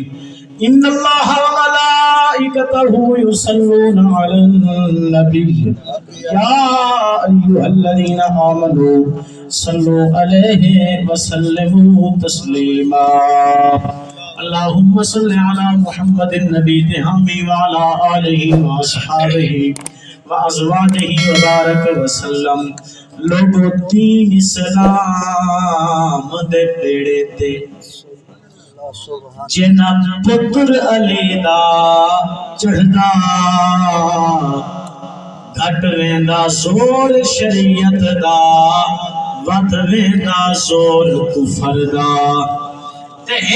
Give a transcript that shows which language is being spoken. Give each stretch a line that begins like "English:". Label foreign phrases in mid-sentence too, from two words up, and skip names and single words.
Arabic: إن الله وملائكته يصلون على النبي يا أيها الذين آمنوا صلوا عليه وسلموا تسليما. اللهم صل على محمد النبي الهامي وعلى آله وأصحابه وأزواجه وبارك وسلم.
Saraiki: لوگو دین اسلام دے پیڑے تے جنا پتر علی دا چڑھدا گھٹ ویندا زور شریعت دا ود ویندا زور کفر دا تے